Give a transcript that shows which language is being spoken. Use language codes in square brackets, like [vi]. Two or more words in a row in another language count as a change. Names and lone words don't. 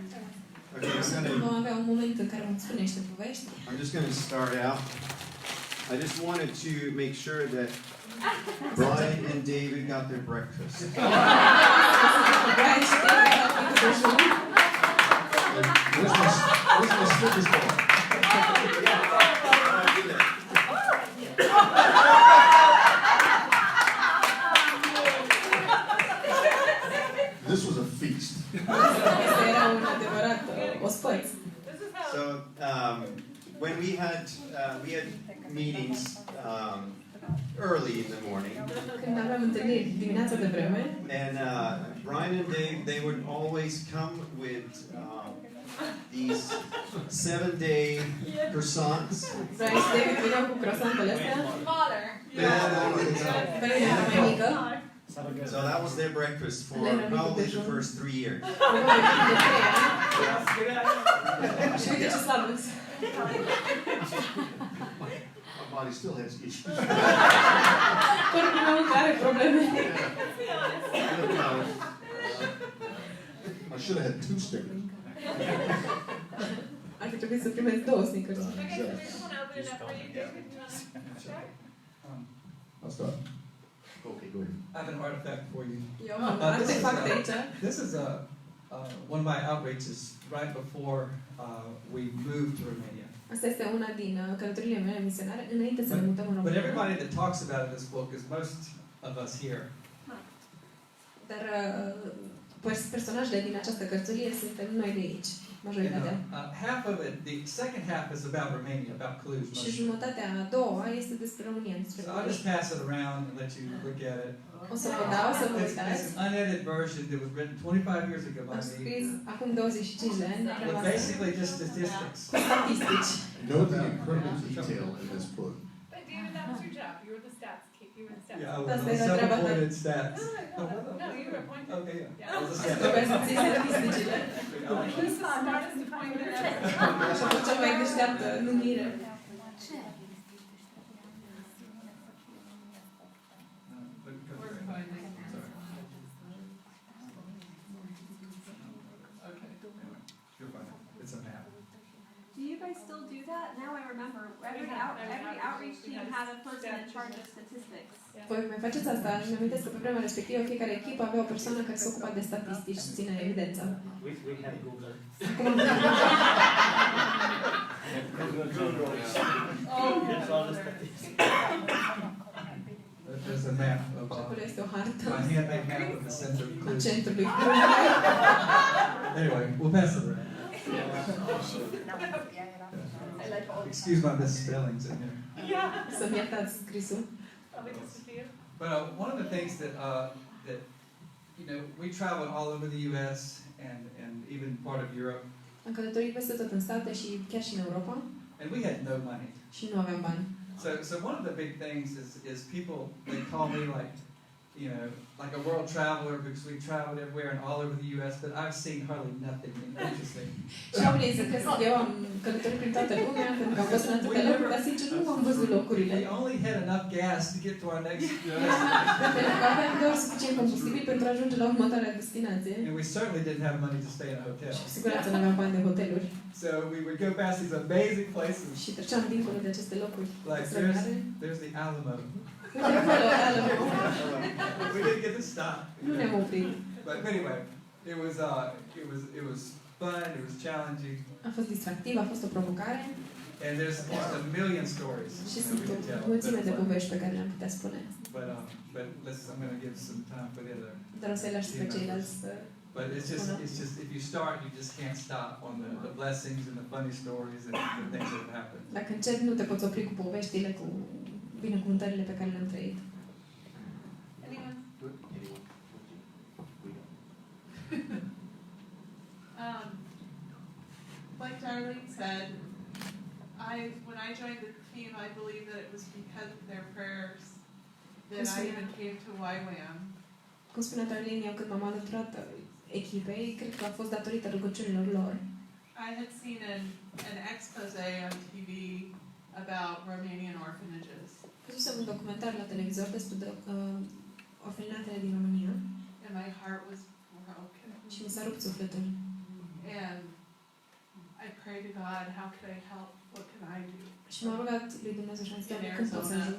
[en] Okay, [ro] vom avea un moment în care vom spune niște povești. [en] I'm just going to start out. I just wanted to make sure that Brian and David got their breakfast. [ro] Brian și David au făcut dejun. [en] Where's my Snickers bar? This was a feast. [ro] Asta era un adevărat ospăț. [en] So when we had meetings early in the morning, [ro] Când aveam întâlniri dimineața de vreme, [en] and Brian and Dave, they would always come with these 7-day croissants. [ro] Brian și David veneau cu croissantele astea, [en] Smaller. [ro] varianta mai mică, [en] So that was their breakfast for probably the first 3 years. [ro] probabil de 3 ani. Și uite ce slab însă. [en] My body still has issues. [ro] Corpul meu încă are probleme. [en] I should have had 2 Snickers. [ro] Ar fi trebuit să primesc 2 Snickers. [en] Okay, so we just want to open it up for you, David. You want to start? I'll start. Okay, go ahead. I have an artifact for you. [ro] Eu am un artefact aici. [en] This is one of my outreaches right before we moved to Romania. [ro] Asta este una din călătoriile mele misionare înainte să ne mutăm în [en] But [ro] România. [en] everybody that talks about it in this book is most of us here. [ro] Dar personajele din această cărțulie suntem noi de aici, majoritatea. [en] Half of it, the second half is about Romania, about Cluj. [ro] Și jumătatea a doua este despre România, despre [en] So I'll just pass it around and let you look at it. [ro] O să vă dau să vă [en] It's [ro] uitați. [en] an unedited version that was written 25 years ago by [ro] Am [en] me. [ro] scris acum 25 de ani, [en] With basically just statistics. [ro] cu statistici. [en] Note the incredible detail in this book. But David, that was your job. You were the stats kid. You were the stats. Yeah, I That's was the several Rabata. pointed stats. No, you were appointed. Okay, yeah. Yeah. I was a [ro] Trebuie să [en] stat. [ro] ții statisticile. [en] Who's the smartest appointment ever? [ro] Și a fost cea mai deșteaptă numire. [en] You're fine. It's a map. Do you guys still do that? Now I remember, every outreach team had a person in charge of statistics. [ro] Voi mai faceți asta? Îmi amintesc că pe vremea respectivă fiecare echipă avea o persoană care se ocupa de statistici și ține evidența. [en] We have Google. Here's all the statistics. There's a map of [ro] Și acolo este o hartă [en] my handmade map of the center of [ro] a Cluj. centrului. [en] Anyway, we'll pass it around. Excuse my misspellings in here. [ro] Să-mi iertați scrisul. [en] Probably just a few. But one of the things that we traveled all over the U.S. and even part of Europe, [ro] Am călătorit peste tot în state și chiar și în Europa [en] and we had no money. [ro] și nu aveam bani. [en] So one of the big things is people, they call me like a world traveler because we traveled everywhere and all over the U.S., but I've seen hardly nothing interesting. [ro] Și oamenii zic că eu am călătorit prin toată lumea, pentru că am fost în atâtea locuri, dar sincer nu am văzut locurile. [en] We only had enough gas to get to our next [ro] Pentru că aveam doar suficient combustibil pentru a ajunge la următoarea destinație. [en] and we certainly didn't have money to stay in a hotel. [ro] Și cu siguranță nu aveam bani de hoteluri. [en] So we would go past these amazing places. [ro] Și treceam dincolo de aceste locuri [en] Like [ro] extraordinare. [en] there's the Alamo. [ro] Uite acolo, Alamo. [en] We didn't get to stop. [ro] Nu ne-am oprit. [en] But anyway, it was fun, it was challenging, [ro] A fost distractiv, a fost o provocare [en] and there's just a million stories [ro] și [en] that [ro] sunt [en] we [ro] o [en] could tell. [ro] mulțime de povești pe care le-am putea spune. [en] But I'm going to give some time for the other. [ro] Dar o să-i lași pe ceilalți să... [en] But it's just if you start, you just can't stop on the blessings and the funny stories and the things that have happened. [ro] Dacă începi, nu te poți opri cu poveștile, cu binecuvântările pe care le-am trăit. [en] Anyone? Like Darlene said, when I joined the team, I believe that it was because of their prayers that I even came to YWAM. [ro] Cum spunea Darlene, eu când m-am alăturat echipei, cred că a fost datorită rugăciunilor lor. [en] I had seen an expose on TV about Romanian orphanages. [ro] Văzusem un documentar la televizor despre orfelinatele din România. [en] And my heart was broken. [ro] Și mi s-a rupt sufletul. [en] And I prayed to God, how can I help? What can I do? [ro] Și m-am rugat lui Dumnezeu și am zis, Doamne, cum pot să ajut?